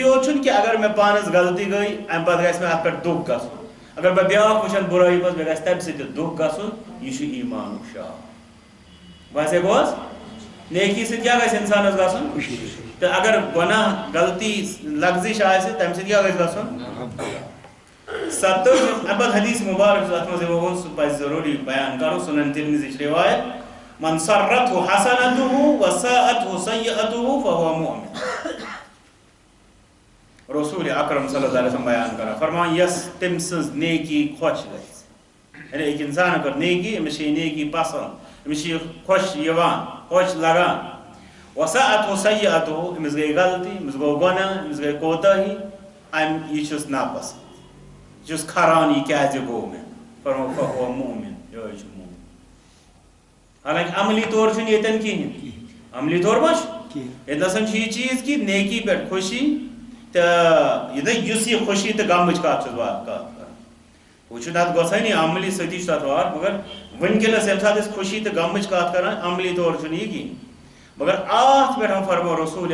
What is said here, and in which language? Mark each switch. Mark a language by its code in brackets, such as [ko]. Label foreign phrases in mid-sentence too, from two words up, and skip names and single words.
[ks] یوت چھُنہٕ کہِ اگر مےٚ پانس غلطی گٔے اَمہِ پتہٕ گژھِ مےٚ اَتھ پٮ۪ٹھ دُکھ گژھُن اگر بہٕ بیٛاکھ وٕچھن بُرٲیی منٛز مےٚ گژھِ تَمہِ سۭتۍ تہِ دُکھ گژھُن یہِ چھُ ایٖمانُک شعار باسے گوٚو حظ نیکی سۭتۍ کیٛاہ گژھِ اِنسانس گژھُن تہٕ اگر گۄناہ غلطی لغزِش آسہِ تَمہِ سۭتۍ کیٛاہ گژھِ گژھُن 70 اَمہِ پتہٕ حدیث مُبارک چھُ اَتھ منٛز یِوان اوس سُہ پَزِ ضروٗری بیان کَرُن سُنن تِرمِذیٕچ رِوایت [ar] من سرته حسنته وساءته سیئته فهو مؤمن [ks] رسول اکرم [ar] صلی اللہ علیہ وسلم [ks] بیان کران فرمان یس تٔمۍ سٕنٛز نیکی خۄش گژھِ یعنی أکۍ اِنسان کٔر نیکی أمِس چھِ یہِ نیکی پسنٛد أمِس چھِ یہِ خۄش یِوان خۄش لگان [ar] وساءته سیئته [ks] أمِس گٔے غلطی أمِس گوٚو گۄناہ أمِس گٔے کوتٲہی یہِ چھُس ناپسنٛد یہِ چھُس کھران یہِ کیٛازِ گوٚو مےٚ فرمو [ar] فهو مؤمن [ks] یِہوٚے چھُ مؤمن حالانکہِ عملی طور چھُنہٕ ییٚتٮ۪ن کِہیٖنۍ عملی طور ما چھُ ییٚتہِ نسَن چھُ یہِ چیٖز کہِ نیکی پٮ۪ٹھ خوشی تہٕ یُس یہِ خوشی تہٕ غمٕچ کتھ چھُس کتھ کران ہُہ چھُنہٕ اَتھ گژھٲنی عملی سۭتی چھُ تَتھ وار مگر وٕنکٮ۪نس ییٚمہِ ساتہٕ أسۍ خوشی تہٕ غمٕچ کتھ کران عملی طور چھُنہٕ یہِ کِہیٖنۍ مگر اَتھ پٮ۪ٹھ فرمو رسول